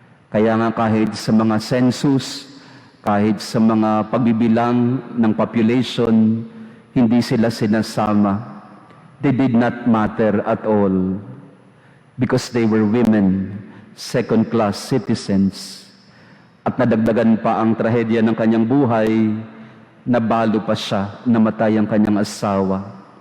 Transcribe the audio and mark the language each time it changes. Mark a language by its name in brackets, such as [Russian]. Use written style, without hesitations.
[Filipino] Kaya nga kahit sa mga census, kahit sa mga pagbibilang ng population, hindi sila sinasama. [English] They did not matter at all because they were women, second-class citizens. [Filipino] At nadagdagan pa ang trahedya ng kanyang buhay, nabalo pa siya, namatay ang kanyang asawa.